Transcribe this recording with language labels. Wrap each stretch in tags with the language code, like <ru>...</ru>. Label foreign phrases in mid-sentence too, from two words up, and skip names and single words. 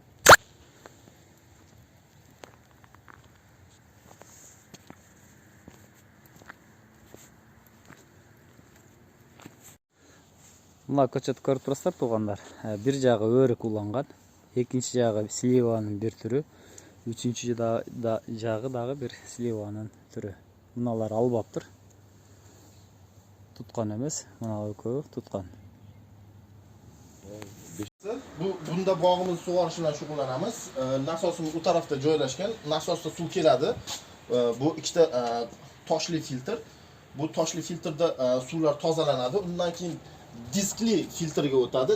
<ky>Мына көчөт көрүп турасыздар туугандар. Бир жагы өрүк уланган, экинчи жагы сливанын бир түрү, үчүнчү жагы дагы бир сливанын түрү. Мыналар албаптыр. Туткан эмес, мына экөө туткан.</ky> <uz>Bunda bağımız suvarışından şug'ullanamiz. Nasosimiz u tarafda joylashgan. Nasosda suv keladi. Bu ikkita toshli filtr. Bu toshli filtrda suvlar tozalanadi. Undan keyin diskli filtrga o'tadi.</uz>